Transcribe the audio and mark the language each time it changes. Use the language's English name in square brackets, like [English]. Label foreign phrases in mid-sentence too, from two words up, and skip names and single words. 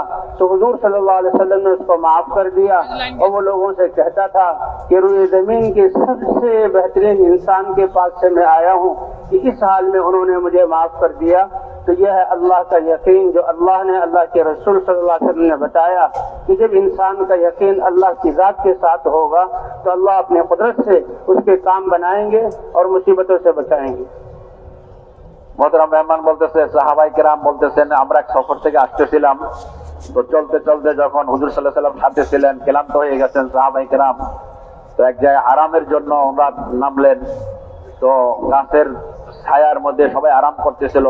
[Urdu] تو حضور صلی اللہ علیہ وسلم نے اس کو معاف کر دیا، اور وہ لوگوں سے کہتا تھا کہ روئے زمین کے سب سے بہترین انسان کے پاس سے میں آیا ہوں کہ اس حال میں انہوں نے مجھے معاف کر دیا۔ تو یہ ہے اللہ کا یقین جو اللہ نے، اللہ کے رسول صلی اللہ علیہ وسلم نے بتایا کہ جب انسان کا یقین اللہ کی ذات کے ساتھ ہوگا تو اللہ اپنے قدرت سے اس کے کام بنائیں گے اور مصیبتوں سے بچائیں گے۔ [Bangla] মোহতারাম মেহমান বলতেছে, সাহাবায়ে কেরাম বলতেছেন, আমরা এক সফর থেকে আসতেছিলাম, তো চলতে চলতে যখন হুজুর [Arabic] صلى الله عليه وسلم [Bangla] সাথে ছিলেন, ক্লান্ত হয়ে গেছেন সাহাবায়ে কেরাম, তো এক জায়গায় আরামের জন্য ওনারা নামলেন। তো গাছের ছায়ার মধ্যে সবাই আরাম করতেছিল।